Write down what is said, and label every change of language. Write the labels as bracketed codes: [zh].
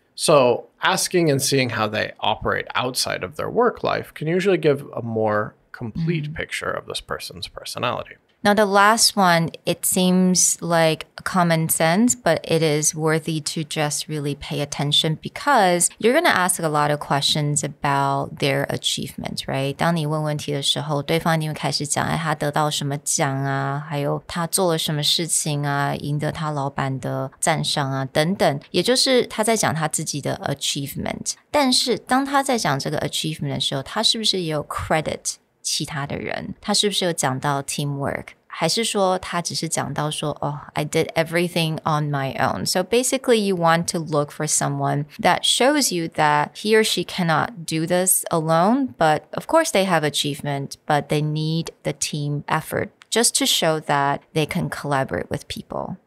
[en] So asking and seeing how they operate outside of their work life can usually give a more complete picture of this person's personality. Now, the last one, it seems like common sense, but it is worthy to just really pay attention because you're going to ask a lot of questions about their achievements, right? [zh] 当你问问题的时候，对方一定会开始讲，他得到什么奖啊，还有他做了什么事情啊，赢得他老板的赞赏啊，等等。也就是他在讲他自己的 achievement。但是当他在讲这个 achievement 的时候，他是不是也有 credit 其他的人？他是不是有讲到 teamwork？还是说他只是讲到说 [en] I did everything on my own. So basically you want to look for someone that shows you that he or she cannot do this alone, but of course they have achievement, but they need the team effort just to show that they can collaborate with people.